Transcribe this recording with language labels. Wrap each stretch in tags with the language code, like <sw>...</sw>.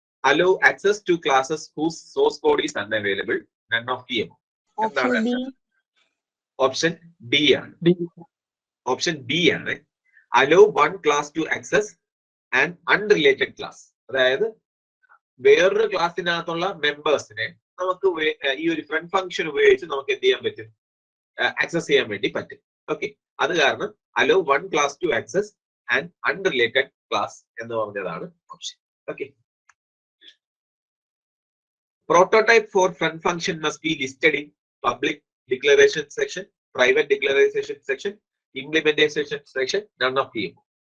<en>allow access to classes whose source code is unavailable, none of the above.</en> <ml>Option B. Option D ആണ്. Option B ആണ്.</ml> <en>allow one class to access an unrelated class.</en> <ml>അതായത് വേറൊരു ക്ലാസ്സിനകത്തുള്ള മെമ്പേഴ്സിനെ നമുക്ക് ഈ ഒരു front function ഉപയോഗിച്ച് നമുക്ക് എന്ത് ചെയ്യാൻ പറ്റും? ആക്സസ് ചെയ്യാൻ വേണ്ടി പറ്റും. ഓക്കെ, അത് കാരണം</ml> <en>allow one class to access an unrelated class</en> <ml>എന്ന് പറഞ്ഞതാണ് option.</ml> <en>Okay, prototype for front function must be listed in public declaration section, private declaration section, implementation section, none of the above.</en>